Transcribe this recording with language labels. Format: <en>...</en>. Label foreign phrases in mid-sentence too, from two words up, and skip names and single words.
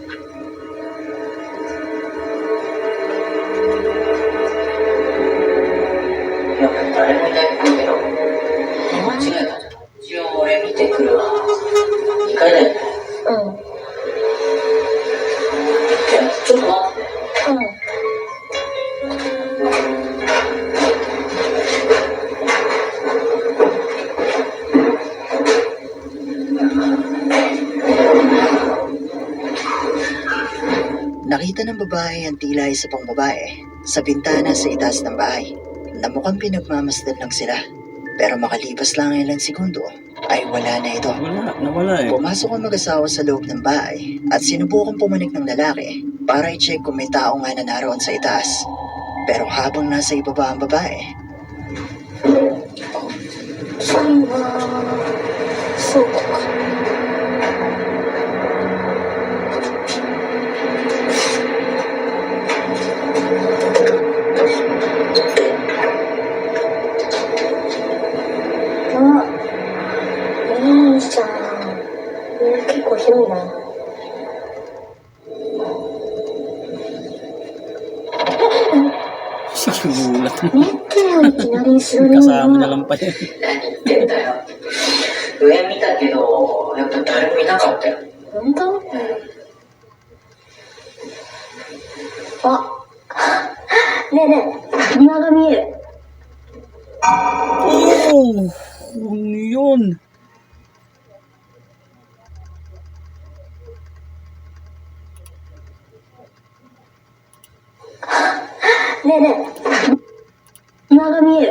<ja>いや、誰もいないんだけど。間違えた。一応俺見てくるわ。2階だよね。うん。いや、ちょっと待って。</ja> <tl>Nakita ng babae ang tila isa pang babae sa bintana sa itaas ng bahay na mukhang pinagmamasdan lang sila. Pero makalipas lang ilang segundo ay wala na ito. Nawala eh. Pumasok ang mag-asawa sa loob ng bahay at sinubukang pumanik ng lalaki para i-check kung may tao nga na naroon sa itaas. Pero habang nasa ibaba ang babae,</tl> <ja>そうか。いいじゃん。結構広いな。</ja> <tl>Sigulat.</tl> <ja>見てよ、いきなり後ろに。</ja> <tl>Kasama niya lang pa yan.</tl> <ja>何言ってんだよ。上見たけど、やっぱ誰もいなかったよ。本当？あ、ねえねえ、庭が見える。</ja> <tl>Oh! Ano yun?</tl> <ja>Ne, ne. Nagamir.</ja>